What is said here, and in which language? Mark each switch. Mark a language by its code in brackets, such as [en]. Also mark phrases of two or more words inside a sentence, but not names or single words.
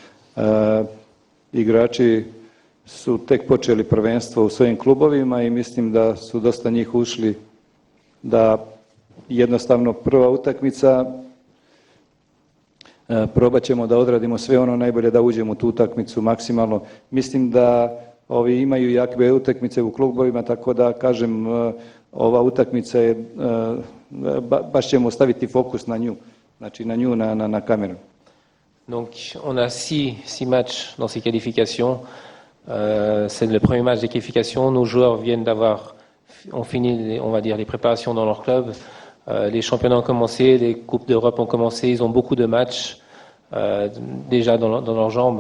[sr] Igrači su tek počeli prvenstvo u svojim klubovima i mislim da su dosta njih ušli da jednostavno prva utakmica probat ćemo da odradimo sve ono najbolje da uđemo u tu utakmicu maksimalno. Mislim da ovi imaju jakve utakmice u klubovima, tako da kažem ova utakmica je, baš ćemo staviti fokus na nju, znači na nju, na kameru. [fr] Donc on a 6 matchs dans ces qualifications. C'est le premier match des qualifications. Nos joueurs ont fini, on va dire, les préparations dans leur club. Les championnats ont commencé, les coupes d'Europe ont commencé. Ils ont beaucoup de matchs déjà dans leurs jambes.